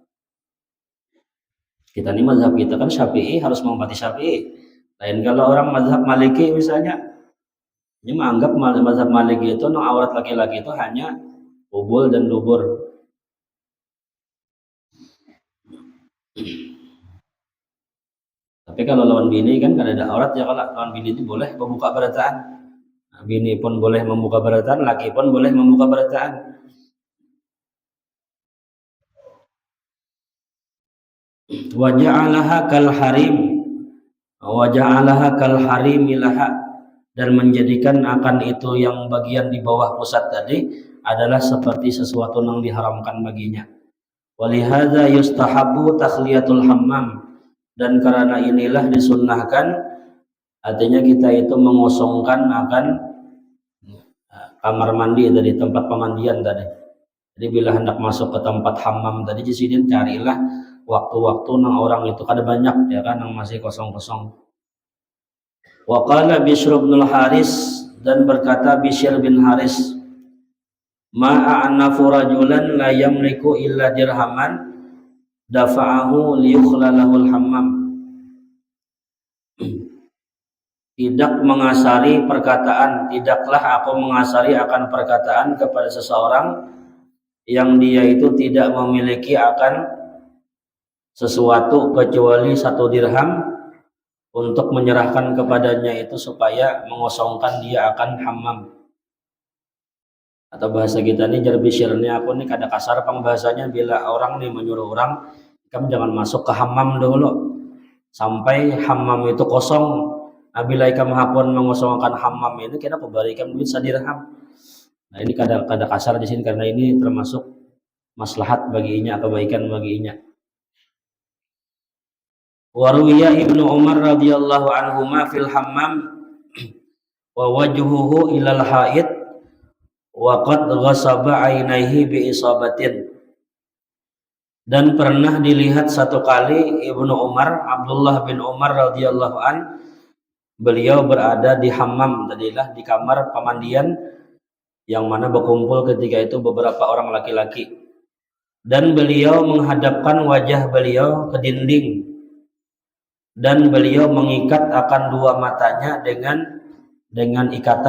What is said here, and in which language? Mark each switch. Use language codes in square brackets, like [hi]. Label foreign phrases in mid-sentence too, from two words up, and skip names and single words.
[id] Kita ini mazhab kita kan Syafi'i, harus menghormati Syafi'i. Lain kalau orang mazhab Maliki misalnya, ini menganggap mazhab Maliki itu aurat laki-laki itu hanya kubul dan dubur. [bjn] Tapi kalau lawan bini kan kada ada aurat ya, kalau lawan bini itu boleh membuka berataan. Nah, bini pun boleh membuka berataan, laki pun boleh membuka berataan. [ar] وجعلها كالحريم وجعلها كالحريم لها, [id] dan menjadikan akan itu yang bagian di bawah pusat tadi adalah seperti sesuatu yang diharamkan baginya. [ar] ولهذا يستحب تخلية الحمام, [id] dan karena inilah disunnahkan, artinya kita itu mengosongkan akan kamar mandi dari tempat pemandian tadi. [bjn] Jadi bila hendak masuk ke tempat hammam tadi, jadi carilah waktu-waktu nang orang itu kada banyak ya kan, yang masih kosong-kosong. [ar] وقال بشر بن حارث, [id] dan berkata Bishr bin Haris, [ar] ما أعنف رجلا لا يملك إلا درهما دفعه ليخلى له الحمام. [id] Tidak mengasari perkataan, tidaklah aku mengasari akan perkataan kepada seseorang yang dia itu tidak memiliki akan sesuatu kecuali 1 dirham untuk menyerahkan kepadanya itu supaya mengosongkan dia akan hammam. [bjn] Atau bahasa kita nih jarbisirnya, aku nih kada kasar pengbahasanya, bila orang nih menyuruh orang, kamu jangan masuk ke hammam dulu sampai hammam itu kosong. Bila kamu hakun mengosongkan hammam ini, kita kubarikan duit 1 dirham. Nah ini kada kasar di sini karena ini termasuk maslahat baginya, kebaikan baginya. [ar] ورؤي ابن عمر رضي الله عنهما في الحمام ووجهه إلى الحائط وقد عصب عينيه بعصابة. [id] Dan pernah dilihat satu kali Ibnu Umar, Abdullah bin Umar [ar] رضي الله عن, [id] beliau berada di hammam tadilah, di kamar pemandian yang mana berkumpul ketika itu beberapa orang laki-laki, dan beliau menghadapkan wajah beliau ke dinding, dan beliau mengikat akan 2 matanya dengan ikatan.